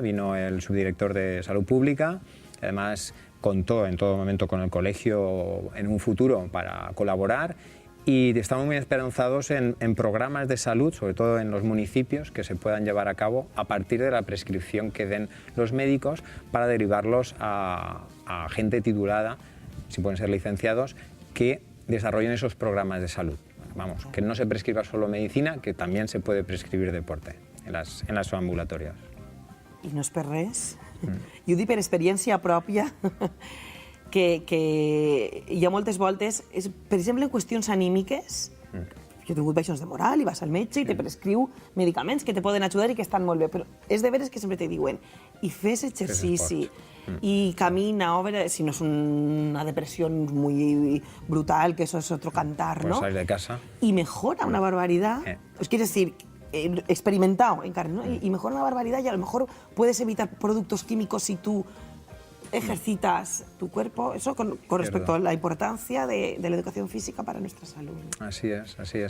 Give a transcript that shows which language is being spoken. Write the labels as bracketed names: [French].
[Spanish] Vino el subdirector de Salud Pública, además contó en todo momento con el colegio en un futuro para colaborar, y estamos muy esperanzados en programas de salud, sobre todo en los municipios, que se puedan llevar a cabo a partir de la prescripción que den los médicos para derivarlos a gente titulada, si pueden ser licenciados, que desarrollen esos programas de salud. Vamos, que no se prescriba solo medicina, que también se puede prescribir deporte en las ambulatorias. [Catalan] I no és per res. I ho dic per experiència pròpia, que hi ha moltes voltes, per exemple, en qüestions anímiques, jo he tingut baixons de moral i vas al metge i te prescriu medicaments que te poden ajudar i que estan molt bé, però és de veres que sempre te diuen i fes exercici, y camina, si no es una depresión muy brutal, que eso es otro cantar, ¿no? [Spanish] Pues salir de casa. Y mejora una barbaridad. Pues quiere decir, experimentado en carne, ¿no? Y mejora una barbaridad, y a lo mejor puedes evitar productos químicos si tú ejercitas tu cuerpo. Eso con respecto a la importancia de la educación física para nuestra salud, ¿no? Así es, así es.